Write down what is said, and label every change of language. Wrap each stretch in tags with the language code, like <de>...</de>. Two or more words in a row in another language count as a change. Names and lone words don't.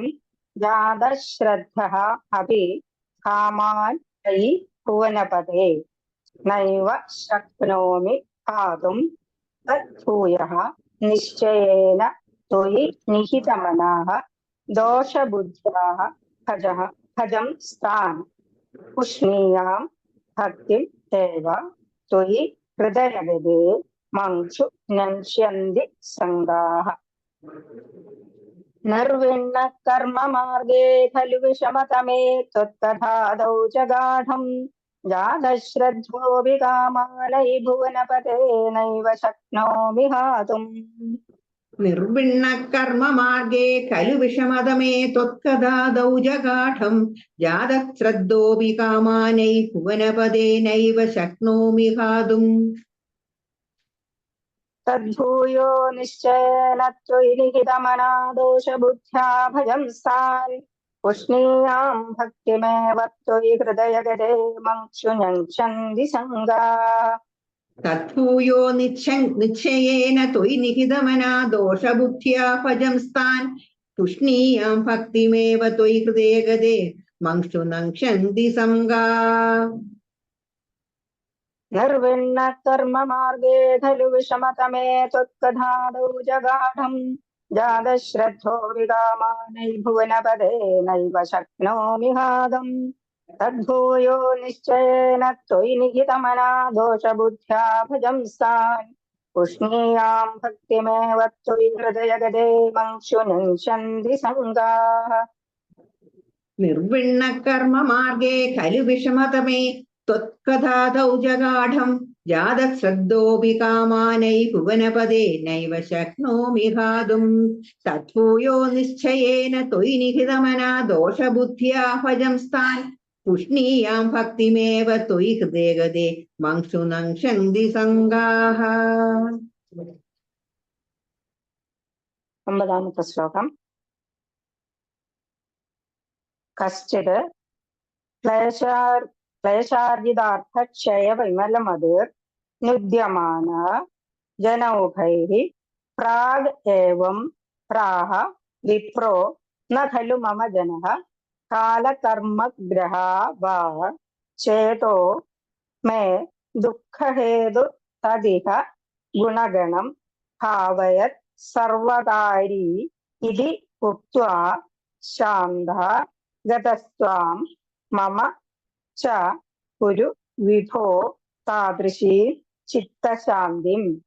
<sa>जातश्रद्धः अपि कामान् तयि भुवनपते नैव शक्नोमि पातुं तद्भूयः निश्चयेन त्वयि निहितमनाः दोषबुद्ध्याः भजं स्थान् पुष्णीयां भक्तिं एव त्वयि हृदयगते मङ्क्षु नश्यन्ति संगाः. निर्विण्ण कर्ममार्गे खलु विषमतमे त्वत्तथादौ च गाढं जातश्रद्धोऽपि कामानै भुवनपते नैव शक्नोमि हातुम्. നിർവിണ്ണ കർമ്മമാർഗേ ഖലു വിഷമതമേ ത്വത്കഥാദൗ ജഗാഠം ജാതശ്രദ്ധോപി കാമാനൈ ഭുവനപദേ നൈവ ശക്നോമി ഹാതും. तद्भूयो निश्चयेन त्वयि निहितमना दोषबुद्ध्या भजं स्थान् पुष्णीयां भक्तिमेव त्वयि हृदयगते मङ्क्षु नश्यन्ति संगाः. തദ്ഭൂയോ നിശ്ചയേന ത്വയി നിഹിതമനാ ദോഷബുദ്ധ്യാ ഭജം സ്ഥാൻ തുഷ്ണീയാം ഭക്തിമേവ ത്വയി ഹൃദയഗതേ മംക്ഷു നങ്ക്ഷന്തി സംഗാ. निर्विण्ण कर्ममार्गे खलु विषमतमे त्वत्कथादौ जगाढं जातश्रद्धोऽपि कामानै भुवनपदे नैव शक्नोमि हातुम्. तद्भूयो निश्चयेन त्वयि निहितमना दोषबुद्ध्या भजं स्थान् पुष्णीयां भक्तिमेव त्वयि हृदयगते मङ्क्षु नश्यन्ति संगाः. നിർവിണ്ണ കർമ്മമാർഗേ ഖലു വിഷമതമേ ത്വത്കഥാദൗ ജഗാഠം ജാതശ്രദ്ധോപി കാമാനൈ ഭുവനപദേ നൈവ ശക്നോമി ഹാതും. തദ്ഭൂയോ നിശ്ചയേന ത്വയി നിഹിതമനാ ദോഷബുദ്ധ്യാ ഭജം സ്ഥാൻ പുഷ്ണീയാം ഭക്തിമേവ ത്വയി ഹൃദയഗതേ മംക്ഷു നങ്ക്ഷന്തി സംഗാഃ.</sa> <ml>ഒമ്പതാമത്തെ ശ്ലോകം.</ml> <sa>കശ്ചിത് क्लेशार्जितार्थक्षय विमलमधिर् नुद्यमान जनौघैः प्राग् एवं प्राह विप्रो न खलु मम जनः कालकर्मग्रहा वा चेतो मे दुःखहेतु तदिह गुणगणं भावयत् सर्वकारी इति उक्त्वा शान्तः गतस्त्वां मम च कुरु विभो तादृशी चित्तशान्तिम्.</sa>